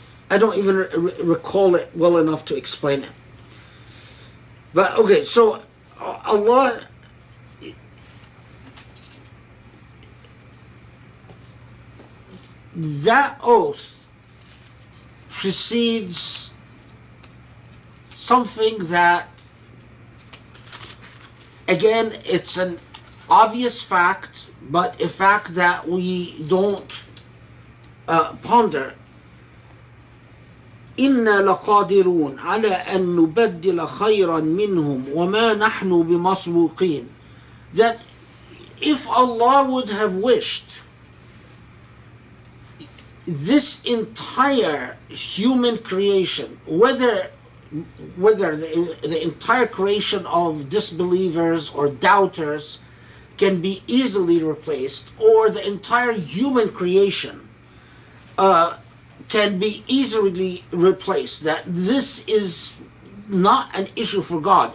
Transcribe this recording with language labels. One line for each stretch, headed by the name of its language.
English: I don't even recall it well enough to explain it. But okay, so Allah, that oath precedes something that, again, it's an obvious fact, but a fact that we don't ponder.
Arabic: إنا لقادرون على أن نبدل خيرا منهم وما نحن بمسبوقين.
English: That if Allah would have wished, this entire human creation, whether the entire creation of disbelievers or doubters can be easily replaced, or the entire human creation can be easily replaced, that this is not an issue for God.